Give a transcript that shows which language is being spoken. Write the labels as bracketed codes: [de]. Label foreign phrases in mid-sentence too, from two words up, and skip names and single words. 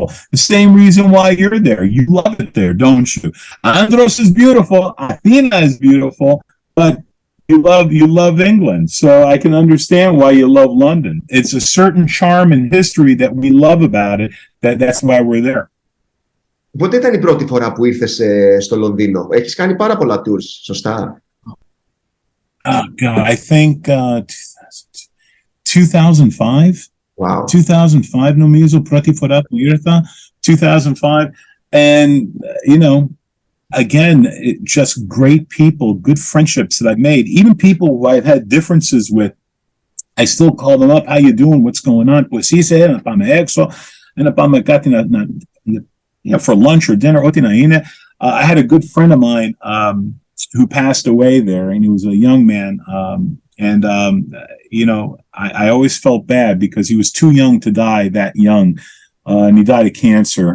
[en] The same reason why you're there. You love it there, don't you? Andros is beautiful. Athena is beautiful. But you love England. So I can understand why you love London. It's a certain charm and history that we love about it. That's why we're there. [el] Πότε ήταν η πρώτη φορά που ήρθες στο Λονδίνο? Έχεις κάνει πάρα πολλά tours, σωστά? [en] Oh, God, I think 2005. Wow. [el] 2005 νομίζω πρώτη φορά που ήρθα. 2005. [en] And, you know, again, just great people, good friendships that I've made. Even people who I've had differences with, I still call them up. How you doing? What's going on? [el] Pues είσαι, να πάμε έξω, να πάμε κάτι [en] for lunch or dinner. I had a good friend of mine who passed away there, and he was a young man. You know, I always felt bad because he was too young to die that young. And he died of cancer.